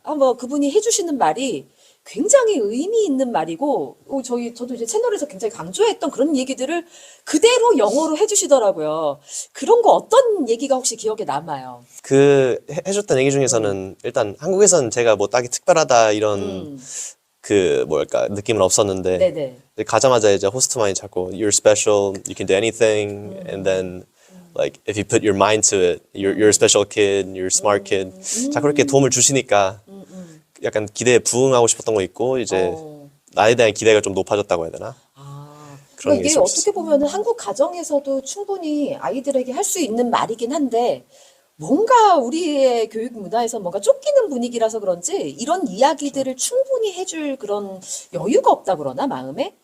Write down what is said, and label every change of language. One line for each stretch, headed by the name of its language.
Korean: 한번 그분이 해주시는 말이 굉장히 의미 있는 말이고, 저도 이제 채널에서 굉장히 강조했던 그런 얘기들을 그대로 영어로 해주시더라고요. 그런 거 어떤 얘기가 혹시 기억에 남아요? 그 해줬던 얘기 중에서는 일단 한국에서는 제가 뭐 딱히 특별하다 이런 그 뭐랄까 느낌은 없었는데 네네. 이제 가자마자 이제 호스트만이 자꾸
English: you're special, you can do anything, and then like if you put your mind to it, you're a special kid, you're a smart kid.
Korean: 자꾸 그렇게 도움을 주시니까 약간 기대에 부응하고 싶었던 거 있고 이제 나에 대한 기대가 좀 높아졌다고 해야 되나? 그런 그러니까 게 이게 있었어요. 어떻게 보면은 한국 가정에서도 충분히 아이들에게 할 수 있는 말이긴 한데 뭔가 우리의 교육 문화에서 뭔가 쫓기는 분위기라서 그런지 이런 이야기들을 충분히 해줄 그런 여유가 없다 그러나 마음에.